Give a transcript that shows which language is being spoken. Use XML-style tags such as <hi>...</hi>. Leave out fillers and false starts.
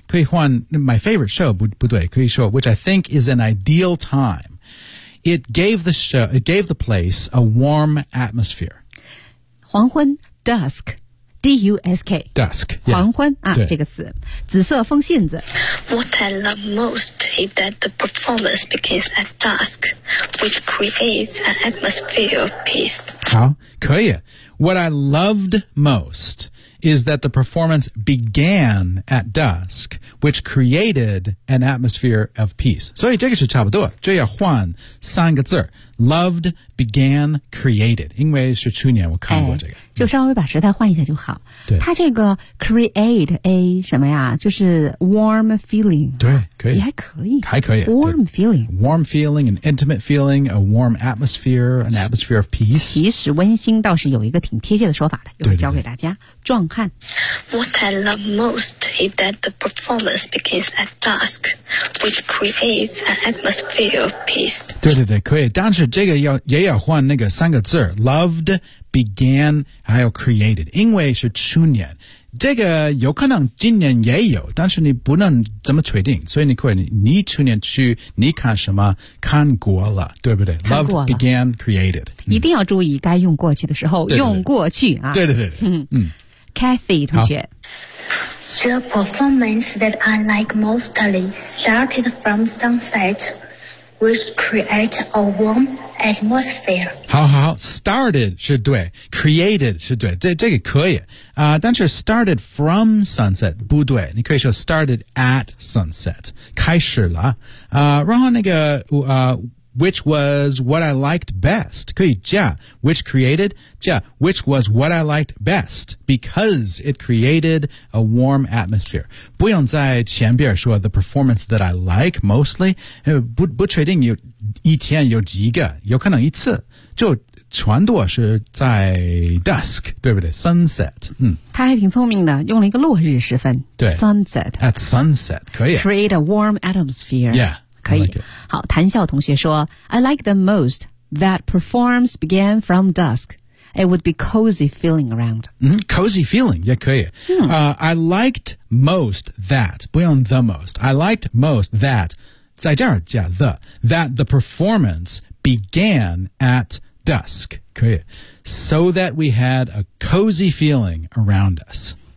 <en>可以换 my favorite show,</en> <zh>不对可以说</zh> <en>which I think is an ideal time. It gave the show, it gave the place a warm atmosphere. 黄昏 dusk. D-U-S-K Dusk、yeah.</en> <zh>黄昏啊这个词紫色风信子</zh> <en>What I love most is that the performance begins at dusk which creates an atmosphere of peace 好可以 What I loved most is that the performance began at dusk which created an atmosphere of peace</en> <zh>所以这个是差不多这要换三个字</zh> <en>Loved, began, created</en> <zh>因为是去年我看过这个、就稍微把时代换一下就好对它这个 create a 什么呀就是</zh> <en>warm feeling</en> <zh>对可以也还可以</zh> <en>warm feeling warm feeling an intimate feeling a warm atmosphere an atmosphere of peace</en> <zh>其实温馨倒是有一个挺贴切的说法的一会儿教给大家壮汉</zh> <en>What I love most is that the performance begins at dusk which creates an atmosphere of peace</en> <zh>对可以当时这个也要换那个三个字 loved began 还有 created 因为是去年这个有可能今年也有但是你不能这么确定所以你可以 你去年去你看什么看过了对不对 loved began created 一定要注意该用过去的时候用过去啊对 Kathy 同学</zh> <en>The performance that I like mostly started from sunsetwill create a warm atmosphere.</en> <zh>好 started 是对 created 是对这个可以。但是</zh> <en>started from sunset,</en> <zh>不对你可以说</zh> <en>started at sunset,</en> <zh>开始了。</zh> <en>然后那个which was what I liked best,</en> <zh>可以加</zh> <en>which created, 加 which was what I liked best, because it created a warm atmosphere.</en> <zh>不用在前边说</zh> <en>the performance that I like mostly,</en> <zh>不确定有一天有几个有可能一次就全都是在 dusk, 对不对 ?sunset, 他还挺聪明的用了一个落日时分对</zh> <en>,sunset, at sunset, 可以 create a warm atmosphere. Yeah.</en> <zh>可以、</zh> <en>like、好谭笑同学说 I like the most that performs began from dusk It would be cozy feeling around、 Cozy feeling 也可以、I liked most that 不用 the most I liked most that</en> <zh>在这儿加</zh> <en>the That the performance began at dusk 可以 So that we had a cozy feeling around us</en>